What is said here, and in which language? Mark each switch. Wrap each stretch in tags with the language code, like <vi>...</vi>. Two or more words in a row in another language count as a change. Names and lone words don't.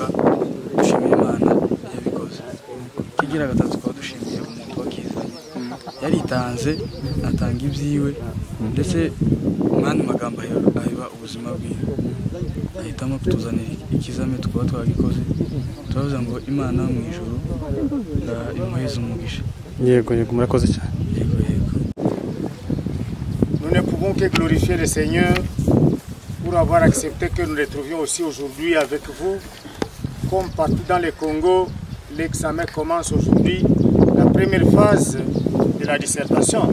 <rn>Dushimiye Imana yabikoze. Kigira gatatu twaba dushimiye umuntu wakizanye, yaritanze atanga ibyiwe ndetse umwanya magambo ahiba ubuzima bwiwe, ahitamo kutuzanira ikizame tukaba twagikoze. Turavuze ngo Imana mu ijuru imuheze umugisha. Yego yego, murakoze cyane. Yego yego.</rn> <fr>Nous ne pouvons que glorifier le Seigneur pour avoir accepté que nous nous retrouvions aussi aujourd'hui avec vous. Comme partout dans le Congo, l'examen commence aujourd'hui, la première phase de la dissertation.</fr>